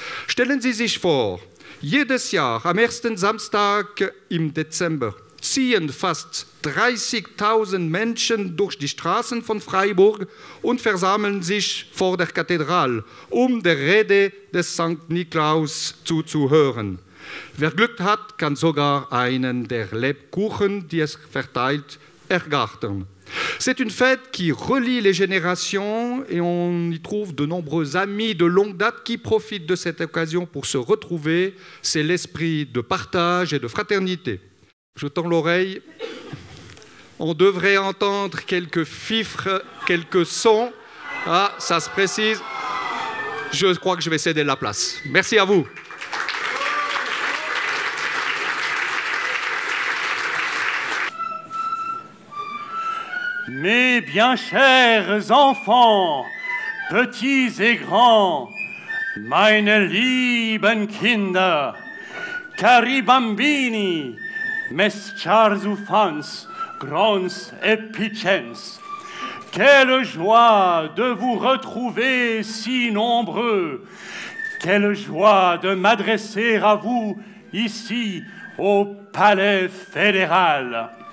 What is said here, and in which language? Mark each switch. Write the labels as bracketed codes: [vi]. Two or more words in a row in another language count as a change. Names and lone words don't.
[de] Stellen Sie sich vor, jedes Jahr am ersten Samstag im Dezember ziehen fast 30.000 Menschen durch die Straßen von Freiburg und versammeln sich vor der Kathedrale, um der Rede des St. Nikolaus zuzuhören. Wer Glück hat, kann sogar einen der Lebkuchen, die es verteilt, ergattern. [fr] C'est une fête qui relie les générations et on y trouve de nombreux amis de longue date qui profitent de cette occasion pour se retrouver. C'est l'esprit de partage et de fraternité. Je tends l'oreille. On devrait entendre quelques fifres, quelques sons. Ah, ça se précise. Je crois que je vais céder la place. Merci à vous. Mes bien chers enfants, petits et grands, [de] meine lieben Kinder, [it] cari bambini, [fr] mes chers enfants, grands et petits, quelle joie de vous retrouver si nombreux, quelle joie de m'adresser à vous ici au Palais fédéral.